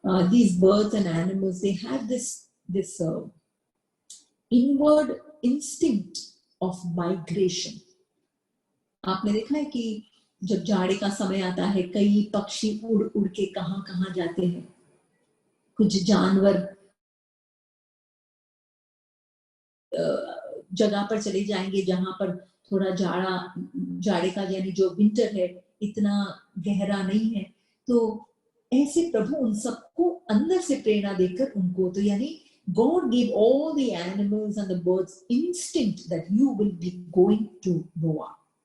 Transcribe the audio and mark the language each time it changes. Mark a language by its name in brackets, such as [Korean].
[English] These birds and animals, they have this inward instinct of migration. [Hindi] आपने देखा है कि जब जाड़े का समय आता है, कई पक्षी उड़ के कहां जाते हैं. कुछ जानवर जगह पर चले जाएंगे जहां पर थोड़ा जाड़े का, यानी जो विंटर है, इतना गहरा नहीं है. तो ऐसे प्रभु उन सबको अंदर से प्रेरणा देकर उनको, तो यानी [English] God gave all the animals and the birds instinct that you will be going to Noah.